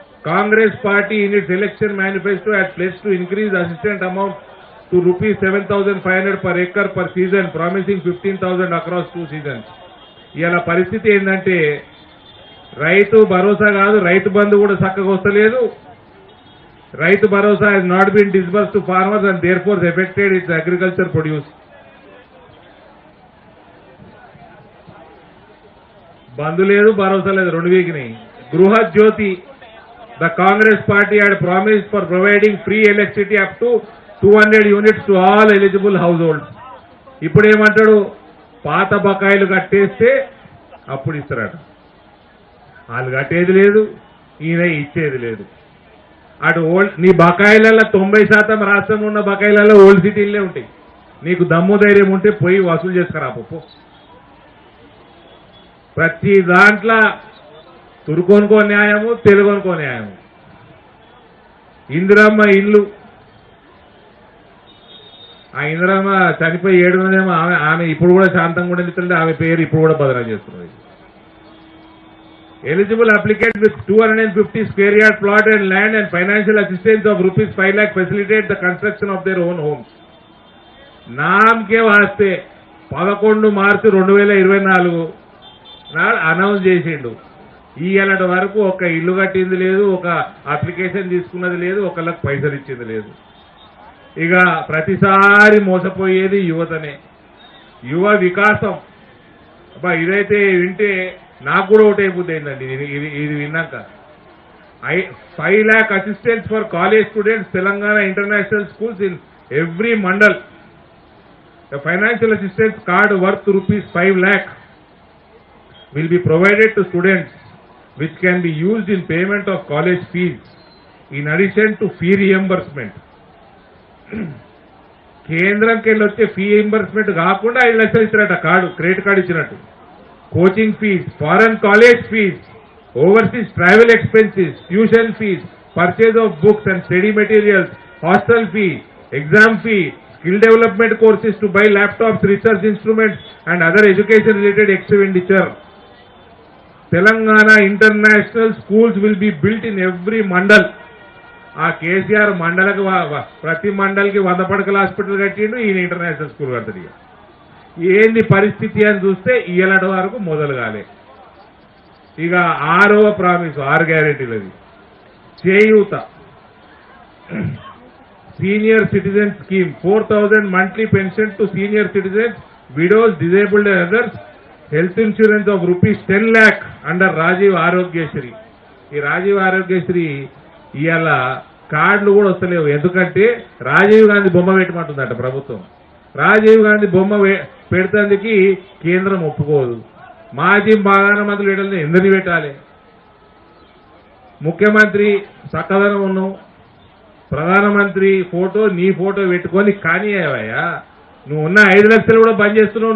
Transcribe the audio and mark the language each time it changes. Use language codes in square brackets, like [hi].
[en] Congress party in its election manifesto had pledged to increase assistant amount to ₹7,500 per acre per season, promising 15,000 across 2 seasons. [te] ఇవాళ పరిస్థితి ఏంటంటే రైతు భరోసా కాదు, రైతు బంధు కూడా చక్కగా వస్తలేదు. [en] Rythu Bharosa has not been disbursed to farmers and therefore affected its agriculture produce. [te] బంధు లేదు, భరోసా లేదు, 2 వీక్నాయి. గృహ జ్యోతి, [en] the Congress party had promised for providing free electricity up to 200 units to all eligible households. [te] ఇప్పుడు ఏమంటాడు? పాత బకాయిలు కట్టేస్తే అప్పుడు ఇస్తారట. వాళ్ళు కట్టేది లేదు, ఈయన ఇచ్చేది లేదు. అటు ఓల్డ్ నీ బకాయిలలో 90% రాష్ట్రంలో ఉన్న బకాయిలలో ఓల్డ్ సిటీలే ఉంటాయి. నీకు దమ్ము ధైర్యం ఉంటే పోయి వసూలు చేసుకురా పప్పు. ప్రతి దాంట్లో తురుకొనుకో న్యాయము, తెలుగొనుకో న్యాయము. ఇందిరమ్మ ఇల్లు, ఆ ఇందిరమ్మ చనిపోయి 7 ఆమె ఇప్పుడు కూడా శాంతంగా ఉండేది. ఆమె పేరు ఇప్పుడు కూడా బదనాం చేస్తున్నది. [en] Eligible applicant with 250 square yard plot and land and financial assistance of rupees 5 lakh facilitate the construction of their own homes. [te] నామకే వాస్తే 11 మార్చి 2024 నాడు అనౌన్స్ చేసిండు. ఈయనటి వరకు ఒక ఇల్లు కట్టింది లేదు, ఒక అప్లికేషన్ తీసుకున్నది లేదు, ఒకళ్ళకి పైసలు ఇచ్చింది లేదు. ఇక ప్రతిసారి మోసపోయేది యువతనే. యువ వికాసం అబ్బా, ఇదైతే వింటే నాకు కూడా ఒకటైపోతుంది ఏంటండి ఇది విన్నాక. [en] 5 lakh assistance for college students, Telangana International Schools in every mandal. The financial assistance card worth rupees 5 lakh will be provided to students, which can be used in payment of college fees, in addition to fee reimbursement. [te] కేంద్రంకి వెళ్ళి వచ్చే fee reimbursement కాకుండా 5 లక్షలు ఇచ్చినట్ట card, credit card ఇచ్చినట్టు. [en] Coaching fees, foreign college fees, overseas travel expenses, tuition fees, purchase of books and study materials, hostel fee, exam fee, skill development courses to buy laptops, research instruments and other education related expenditure. Telangana International Schools will be built in every mandal. [te] ఆ కేసీఆర్ మండలకు ప్రతి మండలికి 100 పడకల hospital కట్టిండు, ఈయన international school కడతాడు. ఇక ఏంది పరిస్థితి అని చూస్తే ఇయ్యలటి వరకు మొదలు కాలే. ఇక 6వ promise, 6 గ్యారెంటీలది. [en] చేయూత, senior citizen scheme, 4,000 monthly pension to senior citizens, widows, disabled and others, health insurance of rupees 10 lakh under Rajiv Arogyashree. [te] ఈ రాజీవ్ ఆరోగ్యశ్రీ ఇవాళ కార్డులు కూడా వస్తలేవు. ఎందుకంటే రాజీవ్ గాంధీ బొమ్మ పెట్టమంటుందట ప్రభుత్వం. రాజీవ్ గాంధీ బొమ్మ పెడతానికి కేంద్రం ఒప్పుకోదు. మాజీ ప్రధానమంత్రులు పెట్టాలని ఎందుకు పెట్టాలి? ముఖ్యమంత్రి చక్కదనం ఉన్నావు, ప్రధానమంత్రి ఫోటో నీ ఫోటో పెట్టుకొని కానీ ఏవయ్యా, నువ్వు ఉన్న 5 లక్షలు కూడా బంద్ చేస్తున్నావు.